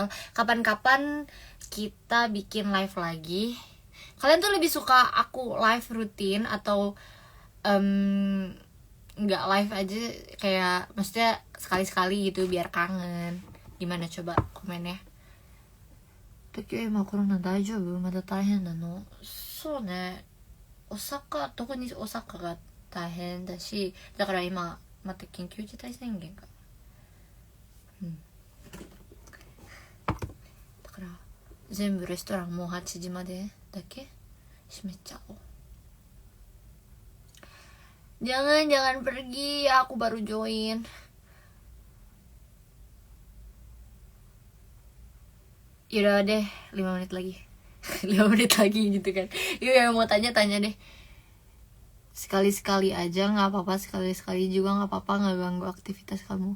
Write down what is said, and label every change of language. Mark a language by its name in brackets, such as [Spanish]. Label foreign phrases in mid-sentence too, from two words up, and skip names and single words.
[Indonesian] Kapan-kapan kita bikin live lagi. Kalian tuh lebih suka aku live rutin atau nggak live aja, kayak maksudnya sekali-sekali gitu biar kangen? Gimana coba komen ya. [Japanese] Tokyo今コロナ大丈夫？まだ大変なの？そうね、特に大阪が大変だし、だから今また緊急事態宣言が、だから全部レストランもう8時までだけ閉めちゃおう。 [Indonesian] Jangan pergi, aku baru join. Yaudah deh, 5 menit lagi. 5 menit lagi gitu kan. Yuk yang mau tanya deh. Sekali-sekali aja gak apa-apa, sekali-sekali juga gak apa-apa, gak ganggu aktivitas kamu.